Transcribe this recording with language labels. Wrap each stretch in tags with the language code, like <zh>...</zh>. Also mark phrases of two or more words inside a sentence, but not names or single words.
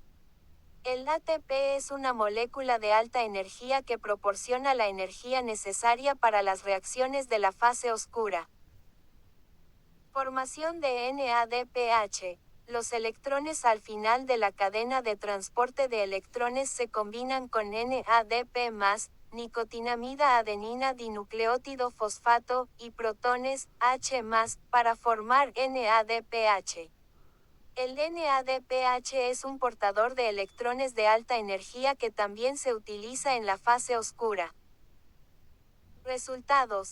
<es>El ATP es una molécula de alta energía que proporciona la energía necesaria para las reacciones de la fase oscura. Formación de NADPH. Los electrones al final de la cadena de transporte de electrones se combinan con NADP+, nicotinamida adenina dinucleótido fosfato, y protones, H+, para formar NADPH. El NADPH es un portador de electrones de alta energía que también se utiliza en la fase oscura. Resultados.</es>